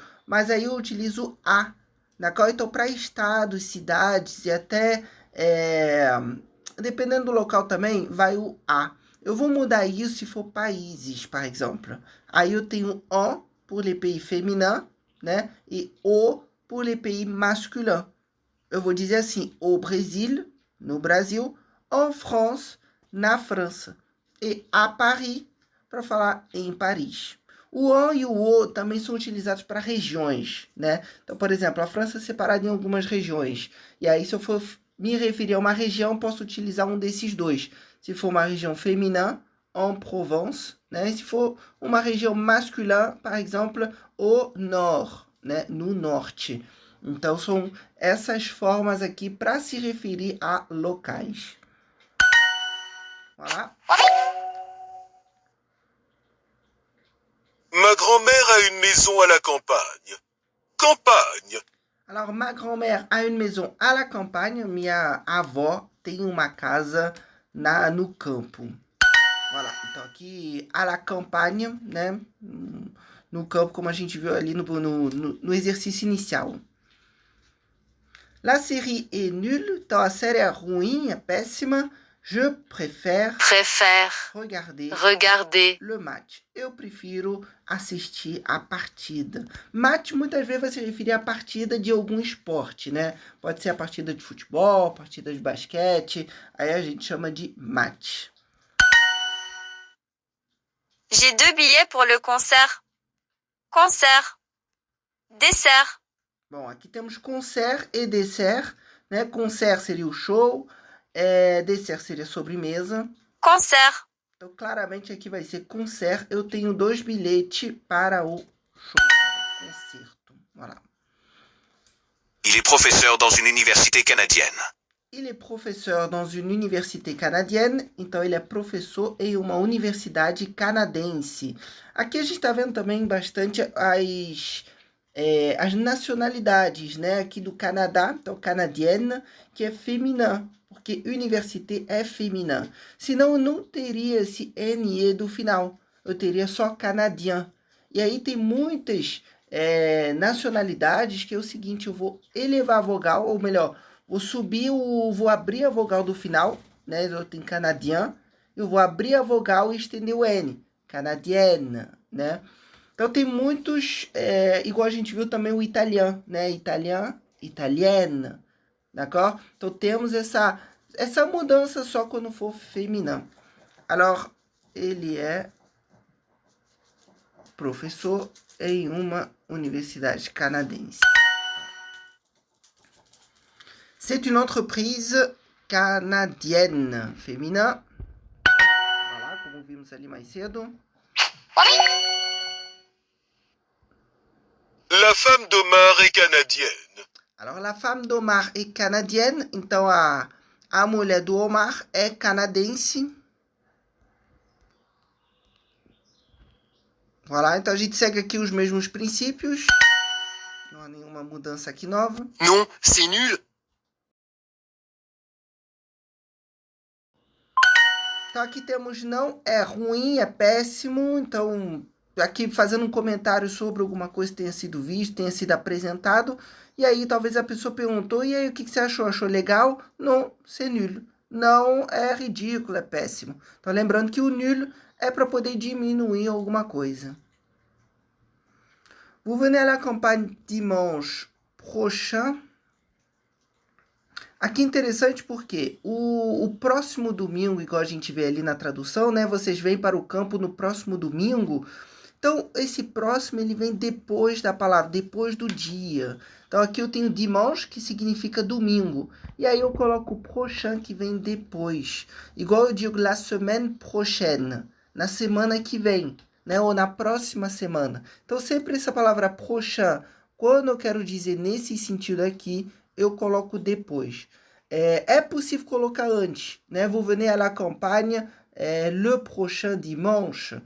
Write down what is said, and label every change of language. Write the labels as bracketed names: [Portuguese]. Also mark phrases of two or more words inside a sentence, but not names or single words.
[Portuguese] Mas aí eu utilizo a. Então, para estados, cidades e até, dependendo do local também, vai o a. Eu vou mudar isso se for países, por exemplo. Aí eu tenho [French] en pour les pays féminins, [Portuguese] né? E o [French] pour les pays masculins. [Portuguese] Eu vou dizer assim, [French] au Brésil, [Portuguese] no Brasil, [French] en France, [Portuguese] na França. E à Paris, para falar em Paris. O en e o também são utilizados para regiões, né? Então, por exemplo, a França é separada em algumas regiões. E aí, se eu for me referir a uma região, posso utilizar um desses dois. Se for uma região feminina, [French] en Provence, [Portuguese] né? Se for uma região masculina, por exemplo, [French] au nord, [Portuguese] né? No norte. Então, são essas formas aqui para se referir a locais. Voilà. [French] Ma grand-mère a une maison à la campagne. Campagne. Alors, ma grand-mère a une maison à la campagne. [Portuguese] Minha avó tem uma casa no campo. Voilà. Então, aqui, [French] à la campagne, [Portuguese] né? No campo, como a gente viu ali no exercício inicial. [French] La série est nulle. [Portuguese] Então, a série é ruim, é péssima. [French] Je préfère regarder le match. [Portuguese] Eu prefiro assistir a partida. Match muitas vezes vai se referir à partida de algum esporte, né? Pode ser a partida de futebol, partida de basquete. Aí a gente chama de match. [French] J'ai 2 billets pour le concert. Concert. Dessert. [Portuguese] Bom, aqui temos concert e dessert, né? Concert seria o show, dessert seria sobremesa. Concert. Então, claramente aqui vai ser concert. Eu tenho 2 bilhetes para o show, para o concerto. Voilà. [French] Il est professeur dans une université canadienne. Il est professeur dans une université canadienne. [Portuguese] Então, ele é professor em uma universidade canadense. Aqui a gente está vendo também bastante as nacionalidades, né? Aqui do Canadá, então canadienne, que é feminina, porque université é feminina. Senão eu não teria esse NE do final, eu teria só canadien. E aí tem muitas nacionalidades que é o seguinte, eu vou elevar a vogal, ou melhor, vou abrir a vogal do final, né? Eu tenho canadien, eu vou abrir a vogal e estender o N, canadienne, né? Então tem muitos, igual a gente viu também o italiano, né? [French] Italienne, d'accord? [Portuguese] Então temos essa mudança só quando for feminino. Alors, ele é professor em uma universidade canadense. [French] C'est une entreprise canadienne, féminin. [Portuguese] Voilà, como vimos ali mais cedo. [French] La femme d'Omar est canadienne. Alors, la femme d'Omar est canadienne. [Portuguese] Então, a mulher do Omar é canadense. Voilà, então a gente segue aqui os mesmos princípios. Não há nenhuma mudança aqui nova. [French] Non, c'est nul. [Portuguese] Então, aqui temos não, é ruim, é péssimo. Então, aqui fazendo um comentário sobre alguma coisa que tenha sido visto, tenha sido apresentado. E aí, talvez a pessoa perguntou, e aí, o que você achou? Achou legal? Não, [French] c'est nul. [Portuguese] Não, é ridículo, é péssimo. Então, lembrando que o nul é para poder diminuir alguma coisa. [French] Vous venez à la campagne dimanche prochain. [Portuguese] Aqui interessante porque o próximo domingo, igual a gente vê ali na tradução, né? Vocês vêm para o campo no próximo domingo. Então, esse próximo, ele vem depois da palavra, depois do dia. Então, aqui eu tenho dimanche, que significa domingo. E aí eu coloco o prochain, que vem depois. Igual eu digo [French] la semaine prochaine, [Portuguese] na semana que vem, né? Ou na próxima semana. Então, sempre essa palavra prochain, quando eu quero dizer nesse sentido aqui, eu coloco depois. É possível colocar antes, né? [French] Vous venez à la campagne le prochain dimanche.